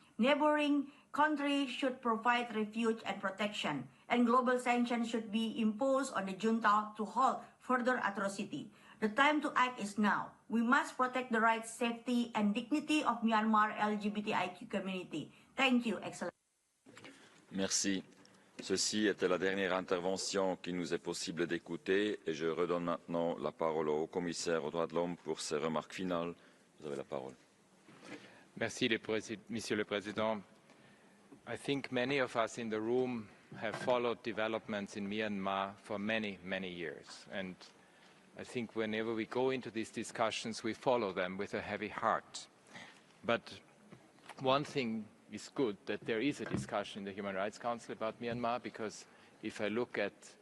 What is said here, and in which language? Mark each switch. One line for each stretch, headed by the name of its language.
English: Neighboring countries should provide refuge and protection, and global sanctions should be imposed on the junta to halt further atrocity. The time to act is now. We must protect the rights, safety, and dignity of Myanmar LGBTIQ community. Thank you, Excellency.
French: Merci. Ceci était la dernière intervention qu'il nous est possible d'écouter et je redonne maintenant la parole au haut-commissaire aux droits de l'homme pour ses remarques finales. Vous avez la parole. Merci, Monsieur le Président.
English: I think many of us in the room have followed developments in Myanmar for many, many years. And I think whenever we go into these discussions, we follow them with a heavy heart. But one thing is good, that there is a discussion in the Human Rights Council about Myanmar, because if I look at